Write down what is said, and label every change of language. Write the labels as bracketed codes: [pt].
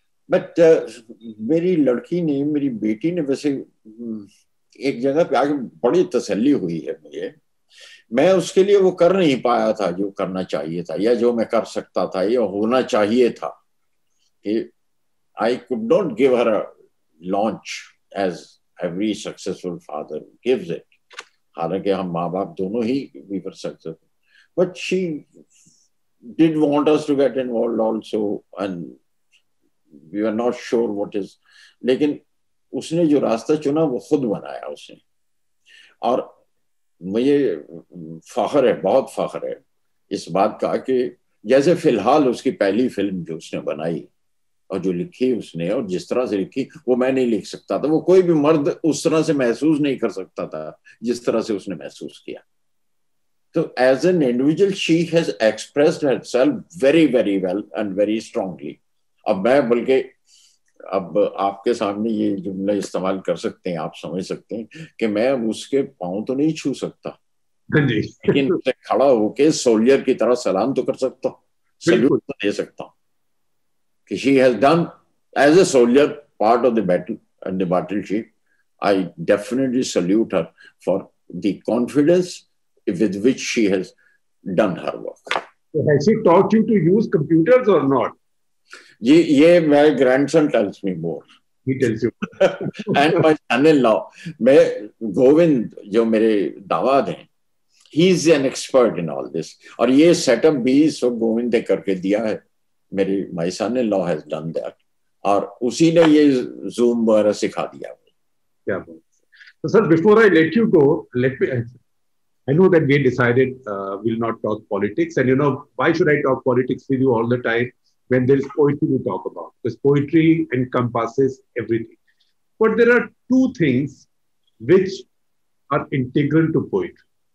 [hi] But मेरी लड़की ने, मेरी बेटी ने वैसे एक जगह पे आके बड़ी तसल्ली हुई है मुझे. मैं उसके लिए वो कर नहीं पाया था जो करना चाहिए था, या जो मैं कर सकता था या होना चाहिए था. [en] I could not give her a launch as every successful father gives it. [hi] हालांकि हम माँ बाप दोनों ही [en] we were successful, but she did want us to get involved also, and we were not sure what is. [hi] लेकिन उसने जो रास्ता चुना वो खुद बनाया उसने, और मुझे फख्र है, बहुत फख्र है इस बात का कि जैसे फिलहाल उसकी पहली फिल्म जो उसने बनाई और जो लिखी उसने, और जिस तरह से लिखी वो मैं नहीं लिख सकता था, वो कोई भी मर्द उस तरह से महसूस नहीं कर सकता था जिस तरह से उसने महसूस किया. [en] तो as an individual she has expressed herself very very well and very strongly. [hi] अब मैं बल्कि अब आपके सामने ये जुमला इस्तेमाल कर सकते हैं, आप समझ सकते हैं कि मैं अब उसके पाँव तो नहीं छू सकता, लेकिन उसे खड़ा होके सोल्जर की तरह सलाम तो कर सकता हूँ, सल्यूट तो दे सकता हूँ. [en] She has done as a soldier part of the battle and the battleship. I definitely salute her for the confidence with which she has done her work. So has she taught you to use computers or not? ये my grandson tells me more. He tells you. And my son-in-law, [hi] मैं गोविंद जो मेरे दामाद हैं, [en] he is an expert in all this. [hi] और ये setup भी सब गोविंद ने करके दिया है. मेरी [en] my son-in-law has done that, [hi] और उसी ने ये Zoom वगैरह सिखा दिया. क्या बात. [en] So sir, before I let you go, I know that we decided we'll not talk politics, and you know why should I talk politics with you all the time when there is poetry to talk about? Because poetry encompasses everything. But there are two things which are integral to poetry.